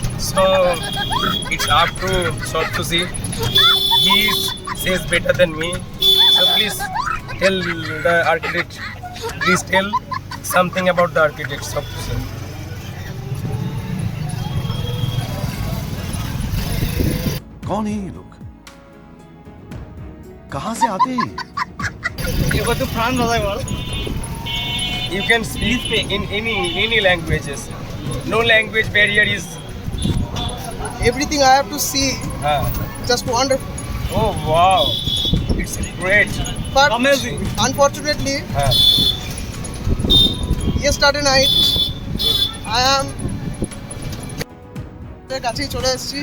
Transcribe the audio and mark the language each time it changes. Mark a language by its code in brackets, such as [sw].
[en] So it's up to Sottusi. He says better than me. So please tell the architect. Please tell something about the architect Sottusi. [hi] कौन है ये लोग कहाँ से आते हैं [bn] এবার তো ফ্রান্স ভাষায় বল। [en] You can speak in any languages. No language barrier is. Everything I have to see just wonderful, Oh wow! It's great. But Amazing. Unfortunately yesterday night I am [bn] কাছেই চলে এসেছি।